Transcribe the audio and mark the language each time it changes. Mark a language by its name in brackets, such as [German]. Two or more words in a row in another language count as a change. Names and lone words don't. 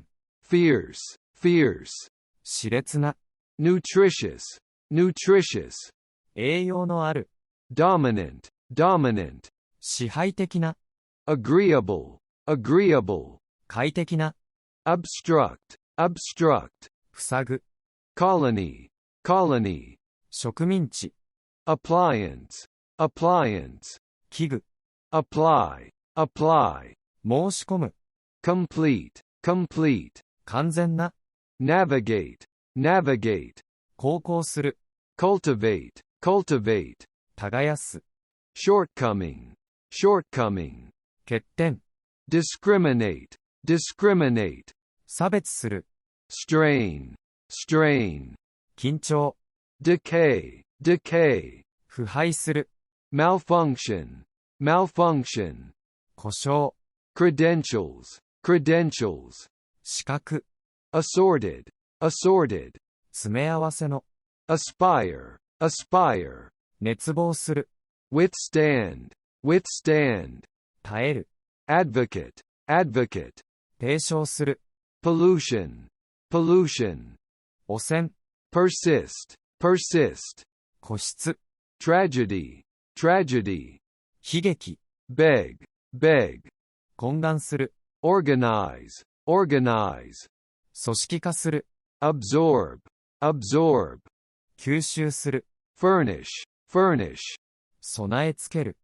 [English] fierce, fierce, [Japanese] 熾烈な、 [English] nutritious, nutritious, [Japanese] 栄養のある、 [English] dominant, dominant, [Japanese] 支配的な、 [English] agreeable, agreeable, [Japanese] 快適な、 [English] obstruct, obstruct, [Japanese] 塞ぐ、 [English] colony, colony, [Japanese] 植民地、 [English] appliance, appliance, [Japanese] 器具、 [English] apply, apply, [Japanese] 申し込む、 [English] complete, complete, [Japanese] 完全な、 [English] navigate, navigate, [Japanese] 航行する、 [English] cultivate, cultivate, [Japanese] 耕す、 [English] shortcoming, shortcoming, [Japanese] 欠点、 [English] discriminate, discriminate, [Japanese] 差別する、 [English] strain, strain, [Japanese] 緊張、 [English] decay, decay, [Japanese] 腐敗する、 [English] malfunction, malfunction, [Japanese] 故障、 [English] credentials, credentials, [Japanese] 資格、 [English] assorted, assorted, [Japanese] 詰め合わせの、 [English] aspire, aspire, [Japanese] 熱望する、 [English] withstand, withstand, [Japanese] 耐える、 [English] advocate, advocate, [Japanese] 提唱する、 [English] pollution, pollution, [Japanese] 汚染、 [English] persist, persist, [Japanese] 固執、 [English] tragedy, tragedy, [Japanese] 悲劇、 [English] beg, beg, [Japanese] 懇願する、 [English] organize, organize, [Japanese] 組織化する、 [English] absorb, absorb, [Japanese] 吸収する、 [English] furnish, furnish, [Japanese] 備え付ける、